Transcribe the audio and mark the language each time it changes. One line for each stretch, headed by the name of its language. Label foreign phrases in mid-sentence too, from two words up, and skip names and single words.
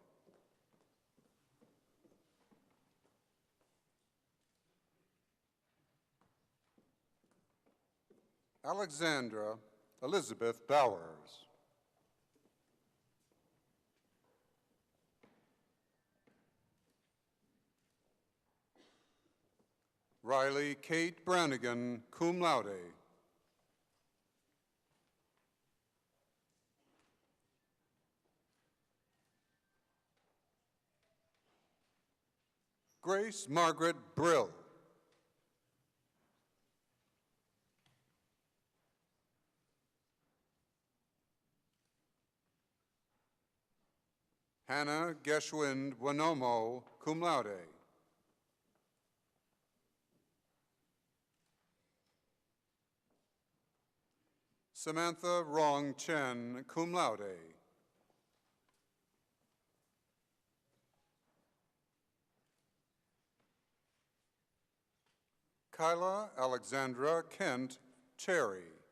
English: Alexandra Elizabeth Bowers. Riley Kate Brannigan,
Latin: cum laude.
English: Grace Margaret Brill. Hannah Geschwind Wanomo,
Latin: cum laude.
English: Samantha Rong Chen,
Latin: cum laude.
English: Kyla Alexandra Kent Cherry.